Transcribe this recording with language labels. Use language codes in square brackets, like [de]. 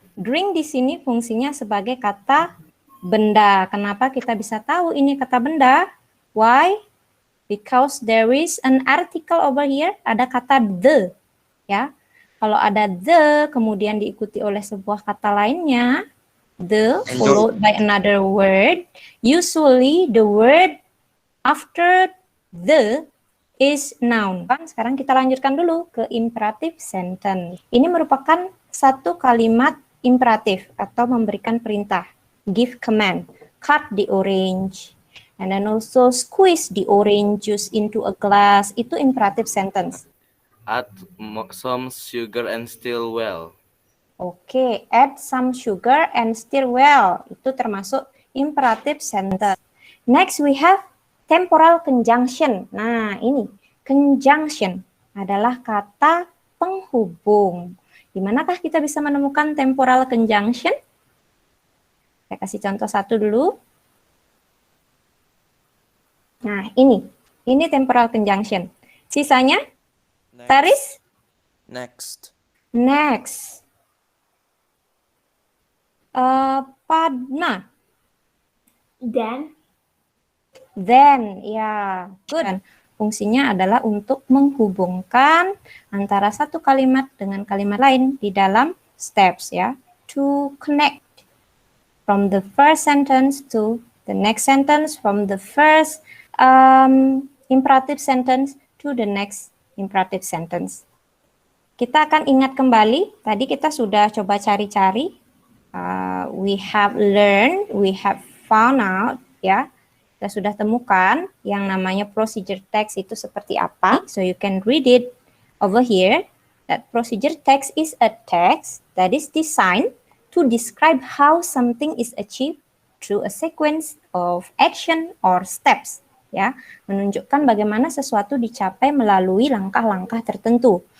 [id] Drink di sini fungsinya sebagai kata benda. Kenapa kita bisa tahu ini kata benda? [en] Why? Because there is an article over here. [id] Ada kata the. Ya. Kalau ada the kemudian diikuti oleh sebuah kata lainnya, [en] the followed by another word, usually the word after the is noun. [id] Sekarang kita lanjutkan dulu ke imperative sentence. Ini merupakan satu kalimat imperatif atau memberikan perintah. [en] Give command, cut the orange, and then also squeeze the orange juice into a glass. [id] Itu imperative sentence. [en] Add some sugar and stir well. Oke, add some sugar and stir well. [id] Itu termasuk [en] imperative sentence. Next we have temporal conjunction. [id] Nah, ini conjunction adalah kata penghubung. Di manakah kita bisa menemukan temporal conjunction? Saya kasih contoh satu dulu. Nah, ini temporal conjunction. Sisanya, Taris? [en] Next. Next. Padma? Then, ya, good. [id] Fungsinya adalah untuk menghubungkan antara satu kalimat dengan kalimat lain di dalam steps, ya. [en] To connect from the first sentence to the next sentence, from the first imperative sentence to the next imperative sentence. [id] Kita akan ingat kembali, tadi kita sudah coba cari-cari. [en] We have learned, we have found out, ya. [id] Kita sudah temukan yang namanya procedure text itu seperti apa. [en] So you can read it over here. That procedure text is a text that is designed to describe how something is achieved through a sequence of action or steps. [id] Ya, menunjukkan bagaimana sesuatu dicapai melalui langkah-langkah tertentu.